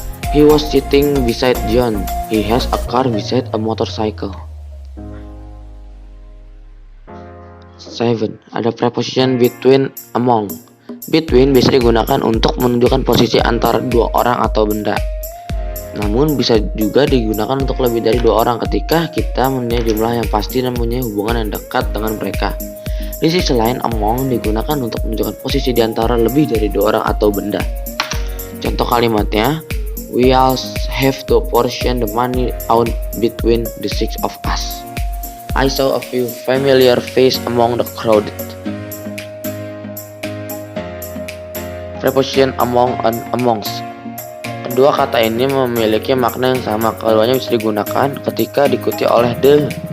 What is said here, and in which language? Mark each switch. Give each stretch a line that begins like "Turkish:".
English: He was sitting beside John. He has a car beside a motorcycle.
Indonesian: 7. Ada preposition between, among. Between bisa digunakan untuk menunjukkan posisi antara dua orang atau benda. Namun bisa juga digunakan untuk lebih dari dua orang ketika kita mempunyai jumlah yang pasti dan mempunyai hubungan yang dekat dengan mereka. Di sisi lain, among digunakan untuk menunjukkan posisi di antara lebih dari dua orang atau benda. Contoh kalimatnya,
English: we all have to portion the money out between the 6 of us. I saw a few familiar faces among the crowd. Preposition among and amongst.
Indonesian: Kedua kata ini memiliki makna yang sama, keduanya bisa digunakan ketika diikuti oleh the.